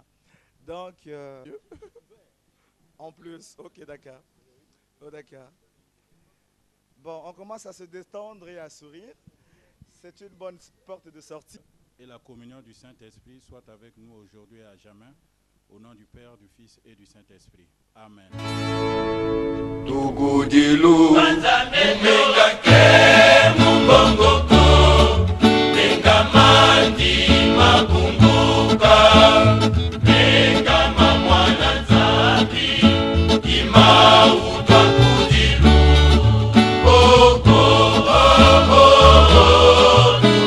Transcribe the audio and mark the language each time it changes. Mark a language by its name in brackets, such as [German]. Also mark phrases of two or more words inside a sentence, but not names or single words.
[French] Donc, en plus, ok, d'accord. Oh, d'accord. Bon, on commence à se détendre et à sourire. C'est une bonne porte de sortie. Et la communion du Saint-Esprit soit avec nous aujourd'hui et à jamais. Au nom du Père, du Fils et du Saint-Esprit. Amen. [Kongo] Tugudilu Mengake Mumbongoko Mengamandi Makumbuka Mengama Mwana Nzambi Imauta Kudilu Oh oh oh oh